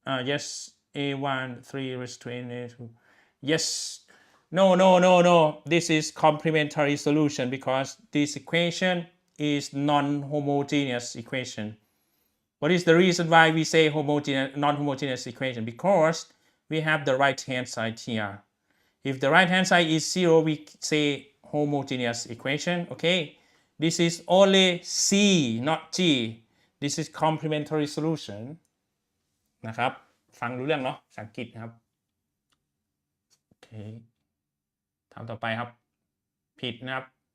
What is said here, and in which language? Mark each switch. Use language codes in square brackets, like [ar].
[en] yes a1 3 raised to n a2 yes no this is complementary solution because this equation is non-homogeneous equation. What is the reason why we say non-homogeneous equation? Because we have the right hand side here. If the right hand side is 0, we say homogeneous equation. Okay, this is only C, not G. This is complementary solution. [th] นะครับฟังรู้เรื่องเนาะภาษาอังกฤษนะครับโอเคถามต่อไปครับผิดนะครับ